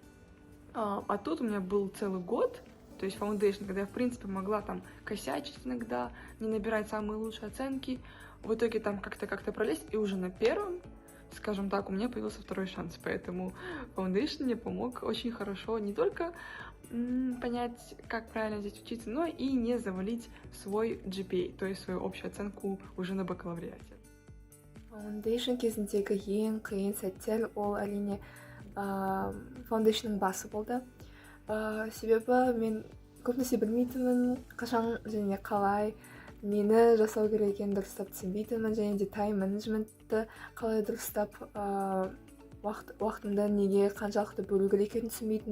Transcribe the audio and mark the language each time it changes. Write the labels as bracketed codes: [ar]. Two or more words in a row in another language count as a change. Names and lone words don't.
[ru] А тут у меня был целый год, то есть Foundation, когда я, в принципе, могла там косячить иногда, не набирать самые лучшие оценки, в итоге там как-то пролезть, и уже на первом, скажем так, у меня появился второй шанс, поэтому Foundation мне помог очень хорошо не только понять, как правильно здесь учиться, но и не завалить свой GPA, то есть свою общую оценку уже на бакалавриате. [kk] Foundation кезіндегі ең қиын сәттер ол әрине фаундейшнның басы болды. Себебі мен көбінесе білмейтінмін қашан және қалай нені жасау керек екенін дұрыстап түсінбейтінмін, және де тайм менеджментті қалай дұрыстап уақытымды неге қаншалықты бөлу керек екенін түсінбейтінмін.